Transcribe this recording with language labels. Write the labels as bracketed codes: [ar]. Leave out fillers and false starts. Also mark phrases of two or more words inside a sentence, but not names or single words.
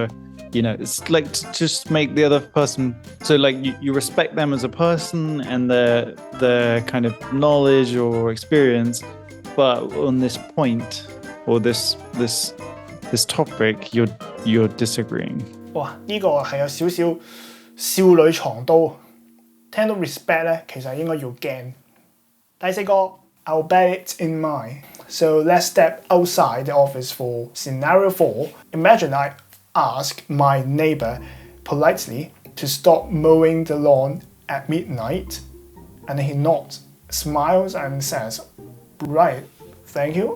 [en] You know, it's like to just make the other person... So like you respect them as a person and their kind of knowledge or experience. But on this point or this topic, you're disagreeing. [yue] 哇！呢個係有少少少女藏刀，聽到 respect 咧，其實應該要驚。第四個 [en] I'll bear it in mind. So let's step outside the office for scenario 4. Imagine I ask my neighbor politely to stop mowing the lawn at midnight, and he nods, smiles, and says, "Right, thank you.